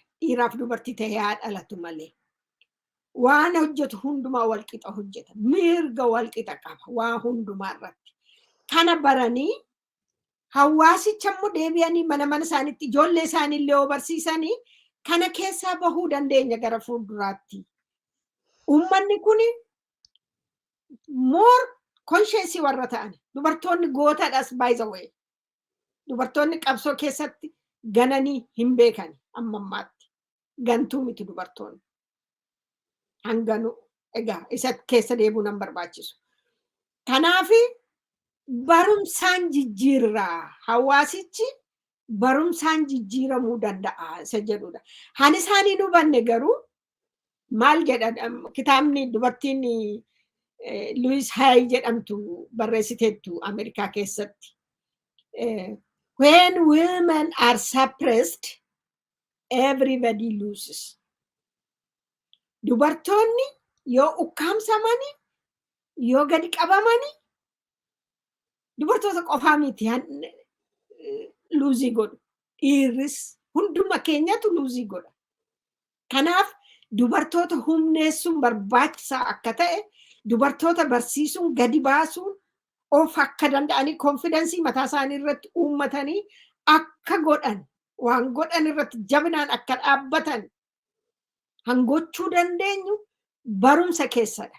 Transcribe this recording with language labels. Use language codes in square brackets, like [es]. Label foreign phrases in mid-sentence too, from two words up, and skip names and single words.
[om] Dhiiraaf dubartii ta'ee haa dhalatu malee. Waan hojjetu hundumaa wal qixa hojjeta. Mirga wal qixa qaba waa hundumaa irratti. Kana baranii hawaasicha immoo deebi'anii mana isaaniitti ijoollee isaaniillee yoo barsiisanii kana keessaa bahuu dandeenya gara fuulduraatti. Uummanni kun [en] more conscious [om] warra ta'an dubartoonni gootadhas [en] by the way. [om] Dubartoonni qabsoo keessatti gananii hin beekan amma ammaatti. Gantuu miti dubartoonni. Hanganu egaa isa keessa deebuu nan barbaachisu. Kanaafi barumsaan jijjiirraa hawaasichi barumsaan jijjiiramuu danda'a isa jedhudha. Han isaanii hubanne garuu maal jedha kitaabni dubartiin Louise Hay jedhamtu barreessiteettu Ameerikaa keessatti. [en] When women are suppressed, everybody loses. [om] Dubartoonni yoo ukkaamsamanii yoo gadi qabamanii dubartoota qofaa miti luuzii godhu. Dhiirris hunduma keenyatu luuzii godha. Kanaaf dubartoota humneessuun barbaachisaa akka ta'e dubartoota barsiisuun gadi baasuun of akka danda'anii konfidensii mataa isaanii irratti uummatanii akka godhan waan godhan irratti jabinaan akka dhaabbatan hangochuu dandeenyu barumsa keessadha.